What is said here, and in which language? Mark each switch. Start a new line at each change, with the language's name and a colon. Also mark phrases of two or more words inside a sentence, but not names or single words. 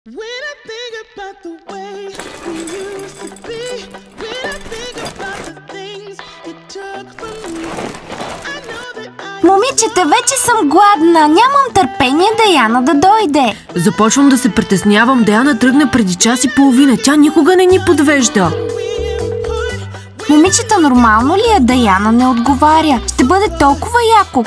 English: When I think about the way we used to be, when I think about the things you took from me, I know that
Bulgarian: Момичета, вече съм гладна. Нямам търпение Даяна да дойде. Започвам да се притеснявам. Даяна тръгна преди час и половина. Тя никога не ни подвежда. Момичета, нормално ли е? Даяна не отговаря. Ще бъде толкова яко.